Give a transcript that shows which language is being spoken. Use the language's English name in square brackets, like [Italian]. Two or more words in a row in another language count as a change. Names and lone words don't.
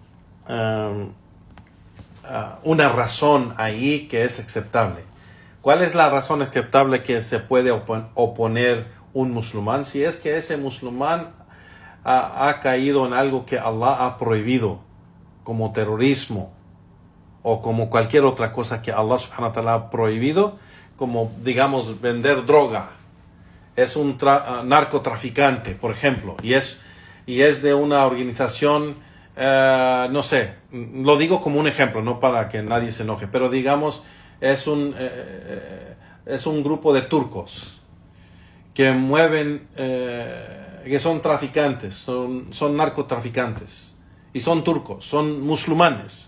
[Spanish] Una razón ahí que es aceptable. ¿Cuál es la razón aceptable que se puede oponer un musulmán? Si es que ese musulmán ha caído en algo que Allah ha prohibido, como terrorismo o como cualquier otra cosa que [Arabic] الله سبحانه وتعالى [Spanish] ha prohibido, como digamos vender droga. Es un narcotraficante, por ejemplo, y es de una organización, no sé, lo digo como un ejemplo, no para que nadie se enoje, pero digamos es un grupo de turcos que mueven, que son traficantes, son narcotraficantes, y son turcos, son musulmanes.